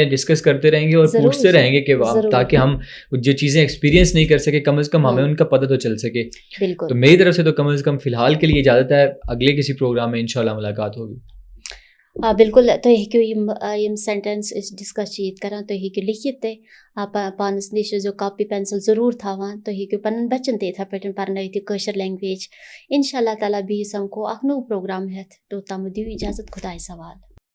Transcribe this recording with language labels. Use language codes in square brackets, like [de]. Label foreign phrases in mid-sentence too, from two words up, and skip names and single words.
[hi] चीज़ें डिस्कस करते रहेंगे और ज़रूर, पूछते रहेंगे कि ज़रूर, हम ज़रूर। ताकि हम जो चीज़ें एक्सपीरियंस नहीं कर सके कम से कम हमें हुँ, उनका पता तो चल सके। तो बिल्कुल। मेरी तरफ से तो कम से कम फ़िलहाल के लिए इजाज़त है। अगले किसी प्रोग्राम में इंशाल्लाह मुलाकात होगी। [ks] बिल्कुल, तुही हेकिو यम सेंटेंस डिस्कस चीत करा, तुही हेकिو लिखित ते पानस निश जो [en] copy pencil [ks] ज़रूर थावान, तुही हेकियो पनन बच्चन ते इथा पटन परनयति कशर लैंग्वेज। [ar] إن شاء الله تعالى [ks] भी समको अख नो प्रोग्राम हेत, तो तम दियो इजाज़त खुदाय सवाल।